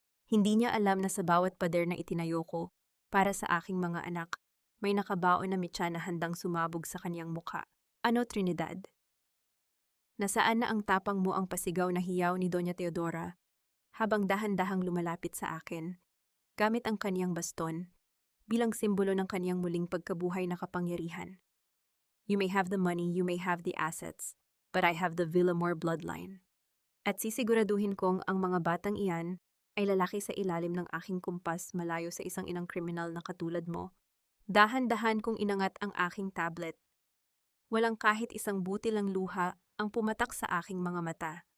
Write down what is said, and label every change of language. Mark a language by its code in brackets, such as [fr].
[tl] Hindi niya alam na sa bawat pader na itinayo ko para sa aking mga anak, may nakabaon na mitya na handang sumabog sa kaniyang mukha. Ano, Trinidad? Nasaan na ang tapang mo, ang pasigaw na hiyaw ni Doña Teodora habang dahan-dahang lumalapit sa akin, gamit ang kaniyang baston bilang simbolo ng kaniyang muling pagkabuhay na kapangyarihan. [en] You may have the money, you may have the assets, but I have the Villamor bloodline. [tl] At sisiguraduhin kong ang mga batang iyan ay lalaki sa ilalim ng aking kumpas, malayo sa isang inang kriminal na katulad mo. Dahan-dahan kong inangat ang aking tablet. Walang kahit isang butil ng luha ang pumatak sa aking mga mata.